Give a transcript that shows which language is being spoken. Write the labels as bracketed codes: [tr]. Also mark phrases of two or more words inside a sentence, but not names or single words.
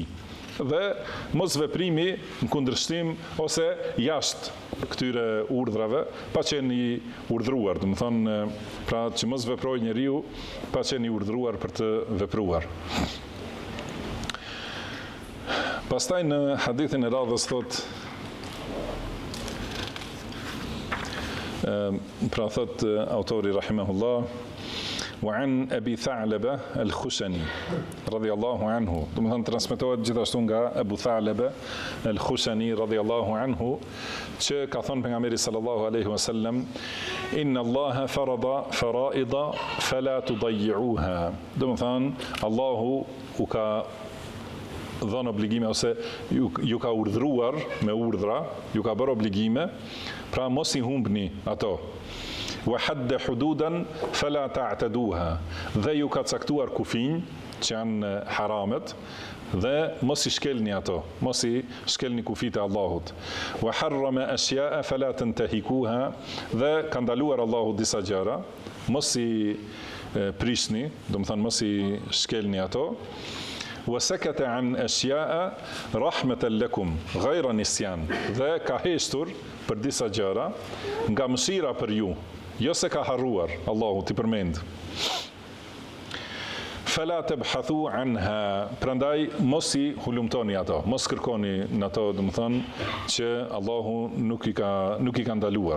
[sq] Dhe mos veprimi në kundërshtim ose jashtë këtyre urdhrave, pa qenë I urdhruar, do të thonë pra që mos veprojë njeriu pa qenë I urdhruar për të vepruar. Pastaj në hadithin e radhës thot, pra thot autori rahimahullah, [ar] وعن أبي ثعلبة الخشني رضي الله عنه. [sq] Do të thënë transmetohet gjithashtu nga Abu Tha'laba al-Khushani [ar] رضي الله عنه, [sq] që ka thënë pejgamberi [ar] صلى الله عليه وسلم, إن الله فرض فرائض فلا تضيعوها. [sq] Do të thënë Allahu u ka dhënë obligime ose ju ka urdhëruar me urdhra, ju ka bërë obligime, pra mos I humbni ato. [ar] وحد حدودا فلا تعتدوها, [sq] dhe ju ka caktuar kufij që janë haramet dhe mos I shkelni ato, mos I shkelni kufit e Allahut. [ar] وحرم أشياء فلا تنتهكوها, [sq] dhe ka ndaluar Allahu disa gjëra, mos I prishni, do të thënë mos I shkelni ato. [ar] وسكت عن أشياء رحمة لكم غير نسيان, [sq] dhe ka heshtur për disa gjëra nga mëshira për ju, jo se ka harruar Allahu t'i përmend. [ar] فلا تبحثوا عنها, [sq] prandaj mos I hulumtoni ato, mos kërkoni në ato, do të thonë që Allahu nuk I ka ndaluar.